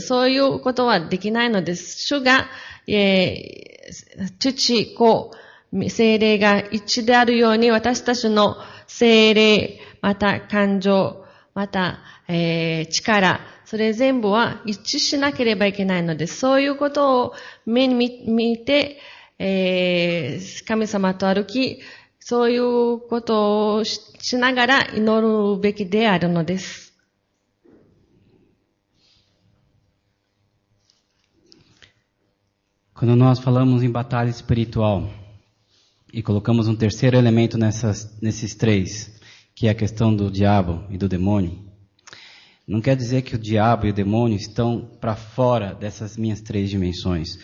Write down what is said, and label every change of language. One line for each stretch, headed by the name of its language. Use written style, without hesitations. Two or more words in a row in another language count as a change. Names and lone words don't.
Japanese: そういうことはできないのです。主が、父、子、聖霊が一致であるように、私たちの聖霊、また感情、また、力、それ全部は一致しなければいけないのです。そういうことを目に見て、神様と歩き、そういうことをしながら祈るべきであるのです。
Portuguese: Quando nós falamos em batalha espiritual e colocamos um terceiro elemento nesses três, que é a questão do diabo e do demônio, não quer dizer que o diabo e o demônio estão para fora dessas minhas três dimensões.